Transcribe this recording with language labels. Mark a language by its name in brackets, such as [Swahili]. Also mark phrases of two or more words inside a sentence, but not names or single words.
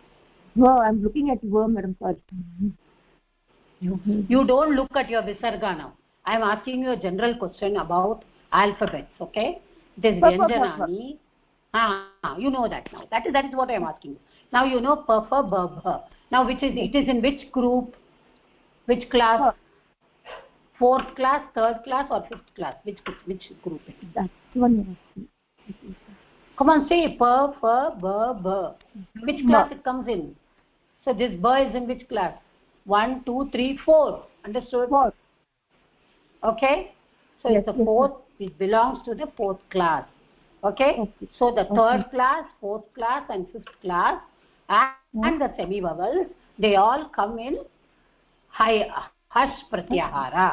[English] No, I'm looking at bha madam. Sorry. You don't look at your visarga now. I am asking you a general question about alphabets. Okay? This vyanjanani. You know that now. That is what I am asking you. Now you know pa, fa, ba, bha. Now it is in which group? Which class? 4th class, 3rd class or 5th class? Which group? That's one. Come on, say pa, fa, ba, bha. Which class it comes in? So this ba is in which class? 1, 2, 3, 4. Understood? 4. Okay? So yes, it's the 4th. It belongs to the 4th class. Okay? So the 3rd class, 4th class and 5th class and the semi vowels, they all come in [Sanskrit] हश् प्रत्याहार.